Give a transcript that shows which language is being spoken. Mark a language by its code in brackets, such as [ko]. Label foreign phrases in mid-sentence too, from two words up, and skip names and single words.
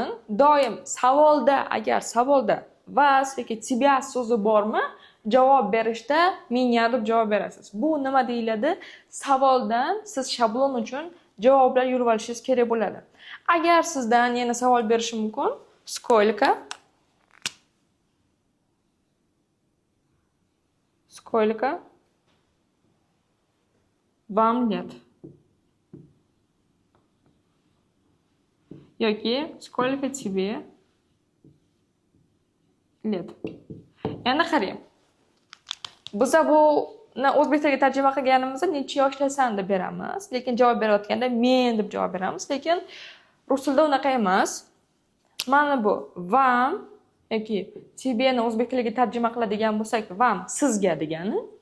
[uz] Doim savolda, agar savolda vas yoki тебя so'zi bormi, javob berishda меня deb javob berasiz. Bu nima deyiladi? Savoldan siz shablon uchun javoblar yurib olishingiz kerak bo'ladi. Agar sizdan yana savol berishi mumkin, [ru] сколько вам лет? Yoki сколько тебе lет? [uz] Endi qarang. Biz buni o'zbek tiliga tarjima qilganimizda necha yoshdasan deb beramiz, lekin javob berayotganda men deb javob beramiz, lekin rus tilida unaqa emas. Mana bu вам yoki тебе ni o'zbek tiliga tarjima qiladigan bo'lsak, вам sizga degani.